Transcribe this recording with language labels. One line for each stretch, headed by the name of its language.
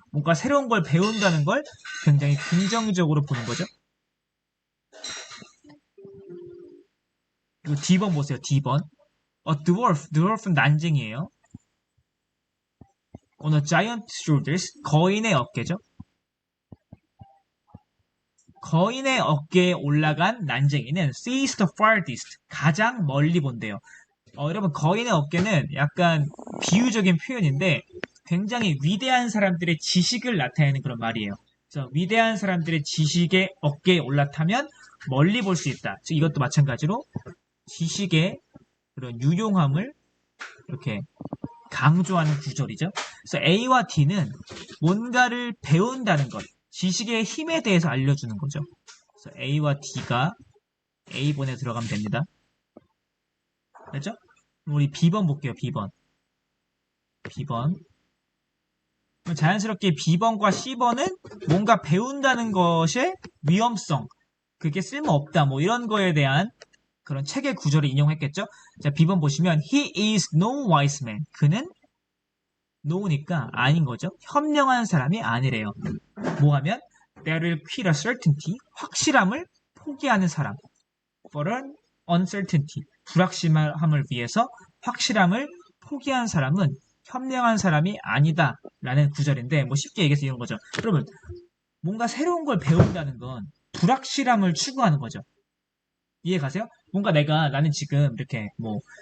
Korean: 뭔가 새로운 걸 배운다는 걸 굉장히 긍정적으로 보는 거죠. 그리고 D번 보세요. D번. dwarf는 난쟁이에요.
English: On a giant shoulders,
Korean: 거인의 어깨죠. 거인의 어깨에 올라간 난쟁이는
English: sees the farthest,
Korean: 가장 멀리 본대요. 여러분 거인의 어깨는 약간 비유적인 표현인데 굉장히 위대한 사람들의 지식을 나타내는 그런 말이에요. 그래서 위대한 사람들의 지식의 어깨에 올라타면 멀리 볼 수 있다. 즉 이것도 마찬가지로 지식의 그런 유용함을 이렇게 강조하는 구절이죠. 그래서 A와 D는 뭔가를 배운다는 것, 지식의 힘에 대해서 알려주는 거죠. 그래서 A와 D가 A본에 들어가면 됩니다. 됐죠? 우리 B번 볼게요. B번. 자연스럽게 B번과 C번은 뭔가 배운다는 것의 위험성, 그게 쓸모없다, 뭐 이런 거에 대한 그런 책의 구절을 인용했겠죠? 자, B번 보시면
English: He is no wise man.
Korean: 그는 no니까 아닌 거죠. 현명한 사람이 아니래요. 뭐 하면
English: That will quit a certainty.
Korean: 확실함을 포기하는 사람.
English: For an uncertainty.
Korean: 불확실함을 위해서 확실함을 포기한 사람은 현명한 사람이 아니다 라는 구절인데 뭐 쉽게 얘기해서 이런 거죠. 그러면 뭔가 새로운 걸 배운다는 건 불확실함을 추구하는 거죠. 이해 가세요? 뭔가 나는 지금 이렇게 뭐